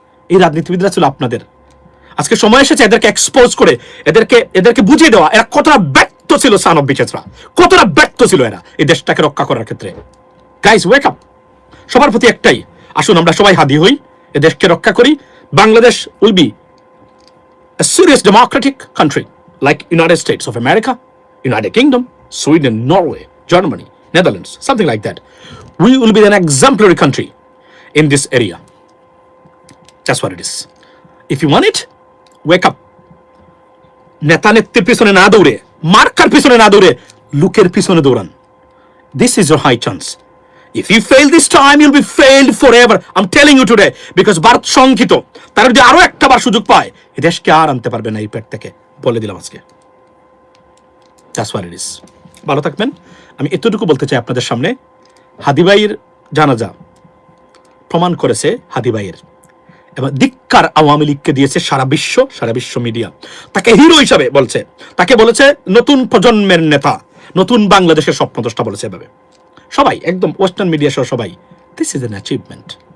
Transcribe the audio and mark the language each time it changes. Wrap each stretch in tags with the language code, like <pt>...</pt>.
<bn>এই রাজনীতিবিদরা ছিল আপনাদের। আজকে সময় এসেছে এদেরকে এক্সপোজ করে এদেরকে বুঝিয়ে দেওয়া এরা কতটা ব্যর্থ ছিল।</bn> <en>son of বিচেসরা</en> <bn>কতটা ব্যর্থ ছিল এরা এই দেশটাকে রক্ষা করার ক্ষেত্রে।</bn> <en>Guys wake up.</en> <bn>সবার প্রতি একটাই, আসুন আমরা সবাই হাদি হই, এ দেশকে রক্ষা করি।</bn> <en>Bangladesh will be a serious democratic country like United States of America, United Kingdom, Sweden, Norway, Germany, Netherlands, something like that. We will be an exemplary country in this area. That's what it is. If you want it, wake up.</en> <bn>নেতা নেত্রীর পিছনে না দৌড়ে, marker পিছনে না দৌড়ে, লুকের পিছনে দৌড়ান.</bn> <en>This is your high chance. If you fail this time, you'll be failed forever. I'm telling you today, because</en> <bn>Bharat শঙ্কিত. তারা যদি আরো একটা বার সুযোগ পায়, এই দেশকে আর আনতে পারবে না এই পেট থেকে, বলে দিলাম আজকে.</bn> <en>That's what it is.</en> <bn>ভালো থাকবেন. আমি এতটুকু বলতে চাই আপনাদের সামনে, হাদি ভাইয়ের জানাজা প্রমাণ করেছে হাদি ভাইয়ের, এবং ধিক্কার আওয়ামী লীগকে দিয়েছে সারা বিশ্ব মিডিয়া তাকে হিরো হিসাবে বলছে, তাকে বলেছে নতুন প্রজন্মের নেতা, নতুন বাংলাদেশের স্বপ্নদ্রষ্টা বলেছে এভাবে সবাই, একদম ওয়েস্টার্ন মিডিয়া সহ সবাই.</bn> <en>This is an achievement.</en>